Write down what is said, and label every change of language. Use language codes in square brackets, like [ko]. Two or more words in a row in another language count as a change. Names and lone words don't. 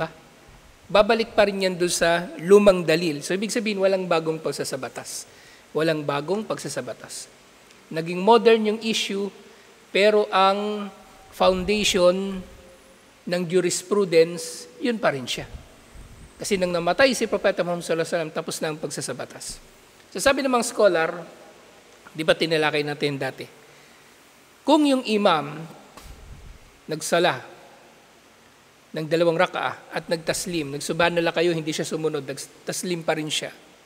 [tl] Babalik pa rin yan doon sa lumang dalil. So ibig sabihin walang bagong pagsasabatas. Walang bagong pagsasabatas. Naging modern yung issue, pero ang foundation ng jurisprudence, yun pa rin siya. Kasi nang namatay si Propeta Muhammad [ar] صلى الله عليه وسلم, [tl] tapos na ang pagsasabatas. So sabi ng mga scholar, di ba tinalakay natin dati, kung yung imam nagsala ng 2 rakaah at nagtaslim, nagsubhanallah kayo, hindi siya sumunod, nagtaslim pa rin siya.